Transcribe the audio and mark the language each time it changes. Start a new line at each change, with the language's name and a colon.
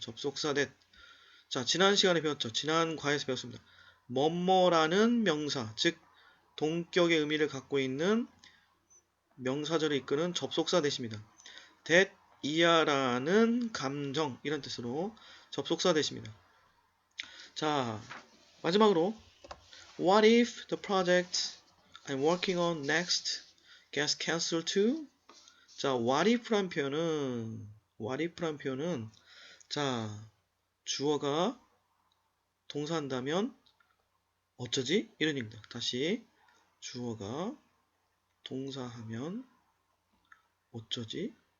Korean: 접속사 that. 자, 지난 시간에 배웠죠. 지난 과에서 배웠습니다. 뭐뭐라는 명사, 즉 동격의 의미를 갖고 있는 명사절을 이끄는 접속사 that입니다. that 이하라는 감정 이런 뜻으로 접속사 that입니다. 자, 마지막으로
English: What if the project I'm working on next gets cancelled too?
Korean: 자, what if란 표현은 자, 주어가 동사한다면 어쩌지? 이런 얘기입니다. 다시 주어가 동사하면 어쩌지?